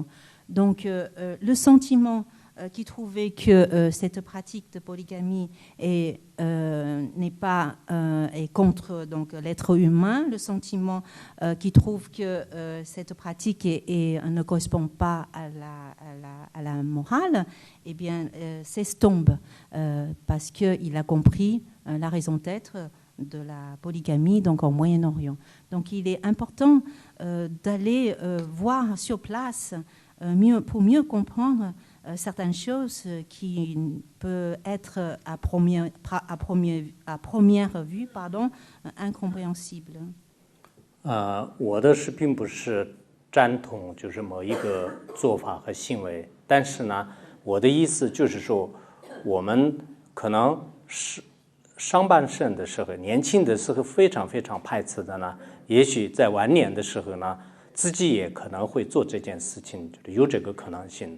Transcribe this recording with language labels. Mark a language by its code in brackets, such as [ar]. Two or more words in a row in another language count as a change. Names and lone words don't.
[fr] Donc, le sentiment qui trouvait que cette pratique de polygamie est contre donc l'être humain, le sentiment qui trouve que cette pratique ne correspond pas à la morale, eh bien, s'estompe parce qu'il a compris la raison d'être de la polygamie donc en Moyen-Orient. Donc, il est important d'aller voir sur place pour mieux comprendre certaines choses qui peuvent être à première vue incompréhensibles. [zh] 我的是并不是赞同就是某一个做法和行为，但是呢，我的意思就是说，我们可能是上半生的时候，年轻的时候非常非常排斥的呢，也许在晚年的时候呢，自己也可能会做这件事情，有这个可能性。